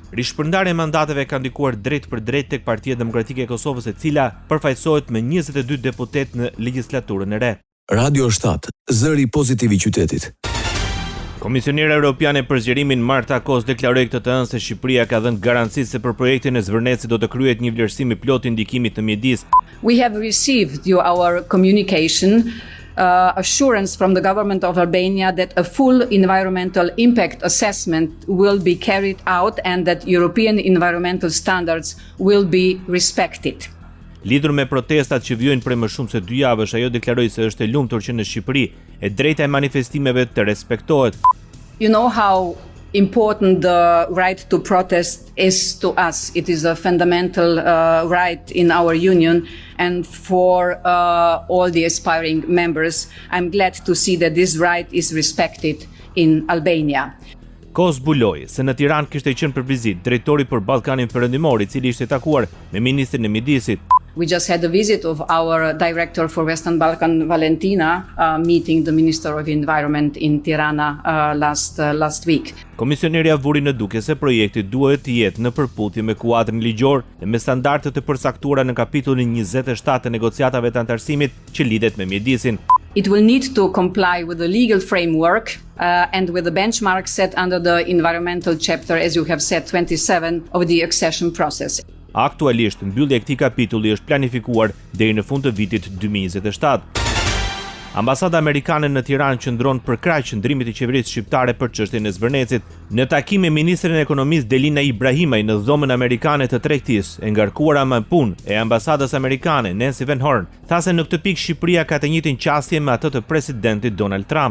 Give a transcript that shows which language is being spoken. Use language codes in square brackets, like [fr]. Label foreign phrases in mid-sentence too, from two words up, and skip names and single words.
[sq] Rishpërndarja e mandateve ka ndikuar drejt për drejt tek Partia Demokratike e Kosovës, e cila përfaqësohet me 22 deputet në legjislaturën e re. Radio 7, zëri pozitiv I qytetit. Komisionera Europiane për zgjerimin Marta Kos deklaroi këtë të hënë se Shqipëria ka dhënë garanci se për projektin e Zvërnecit do të kryhet një vlerësim I plot I ndikimit të mjedis. [en] We have received our communication assurance from the government of Albania that a full environmental impact assessment will be carried out and that European environmental standards will be respected. [sq] Lidhur me protestat që vijojnë prej më shumë se 2 javësh, ajo deklaroi se është e lumtur që në Shqipëri e drejta e manifestimeve të respektohet. [en] You know how important the right to protest is to us. It is a fundamental right in our union, and for all the aspiring members, I'm glad to see that this right is respected in Albania. [sq] Kos zbuloi se në Tiranë kishte qenë për vizitë drejtori për Ballkanin Perëndimor, I cili ishte takuar me ministrin e mjedisit. [en] We just had a visit of our director for Western Balkan, Valentina, meeting the Minister of Environment in Tirana last week. [sq] Komisionerja vuri në duke se projekti duhet të jetë në përputhje me kuadrin ligjor dhe me standardet e përcaktuara në kapitullin 27 të negociatave të antarësimit që lidhet me mjedisin. [en] It will need to comply with the legal framework and with the benchmarks set under the environmental chapter, as you have said, 27 of the accession process. [sq] Aktualisht, mbyllja e këtij kapitulli është planifikuar deri në fund të vitit 2027. Ambasada amerikane në Tiranë qëndron për krah qëndrimit të qeverisë shqiptare për çështjen e Zvërnecit. Në takim me ministren e ekonomisë Delina Ibrahimaj në dhomën amerikane të tregtisë, e ngarkuara me punë e ambasadës amerikane Nancy Van Horn, tha se në këtë pikë Shqipëria ka të njëjtin qasje me atë të presidentit Donald Trump.